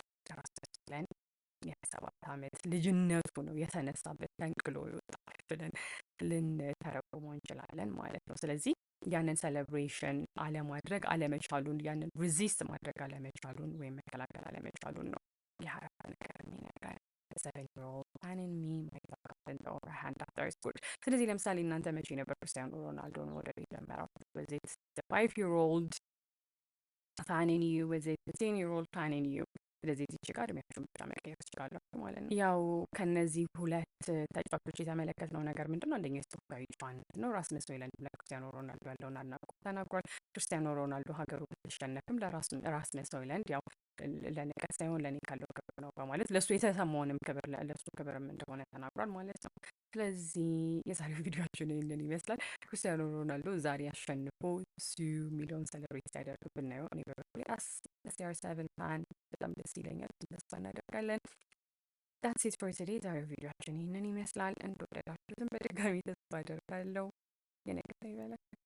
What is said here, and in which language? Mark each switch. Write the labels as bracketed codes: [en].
[am] ሆይሉንድ የ7 ዓመት ልጅነቱ ነው የተነሳበት ፈንቅሎ ይወጣል ብለን ልንተረጉመው እንችላለን ማለት ነው። ስለዚህ ያንን ሴሌብሬሽን አለማድረግ አለመቻሉን፣ ያንን ሪዚስት ማድረግ አለመቻሉን ወይም መከላከል አለመቻሉን ነው የአረፋ ነገር የሚነግረን። [en] 7-year-old fan in me might have gotten the upper hand after I scored። [am] ስለዚህ ለምሳሌ እናንተ መቼ ነበር ክርስቲያኖ ሮናልዶን መውደድ የጀመረው? [en] Was it the 5-year-old fan in you? Was it the 10-year-old fan in you? [am] ስለዚህ እዚህ ጋር እድሜያችሁን ብቻ መቀየር ትችላላችሁ ማለት ነው። ያው ከነዚህ ሁለት ተጫዋቾች የተመለከትነው ነገር ምንድን ነው? አንደኛው የስፖርታዊ ጨዋነት ነው። ራስመስ ሆይሉንድ ለክርስቲያኖ ሮናልዶ ያለውን አድናቆት ተናግሯል። ክርስቲያኖ ሮናልዶ ሀገሩ ብትሸነፍም ራስመስ ሆይሉንድ ያው ለንቀት ሳይሆን ለእኔ ካለው ክብር ነው በማለት ለእሱ የተሰማውንም ክብር ለእሱ ክብርም እንደሆነ ተናግሯል ማለት ነው። ስለዚህ የዛሬው ቪዲዮችን ይህንን ይመስላል። ክርስቲያኖ ሮናልዶ ዛሬ አሸንፎ ሱ ሚሊዮን ሴሌብሬት ሲያደርግ ብናየው እኔ በበኩሌ CR7 ፋን በጣም ደስ ይለኛል። ተስፋ እናደርጋለን። [en] ዳትስ ኢት ፎር ቱዴይ። [am] ዛሬው ቪዲዮችን ይህንን ይመስላል። እንደወደዳችሁትም በድጋሚ ተስፋ አደርጋለሁ። የነገ ይበላል።